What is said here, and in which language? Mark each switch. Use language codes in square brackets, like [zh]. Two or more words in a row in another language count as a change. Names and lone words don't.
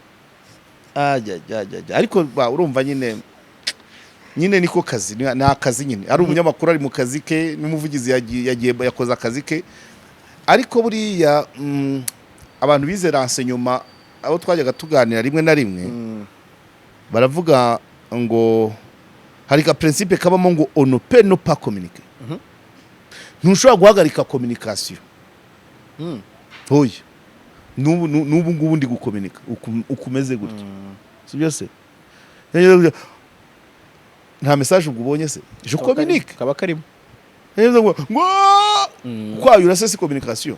[rw] Ariko urumva nyine niko kazi ni akazi nyine. Ari umunyamakuru ari mu kazi ke n'umuvugizi yagiye yakoza akazi ke. Ariko buriya abantu bize renseignement abo twajyaga tuganira rimwe na rimwe baravuga ngo hari ka principe kabamo ngo [fr] on ne peut ne pas communiquer. [rw] Ntushobora guhagarika communication. Hoye nubu ngubu ndi gukominika ukumeze gutyo. Sibyo se? Nta message ubonye se? [fr] Je communique [rw] kaba karimo. Ngo kwayura se si communication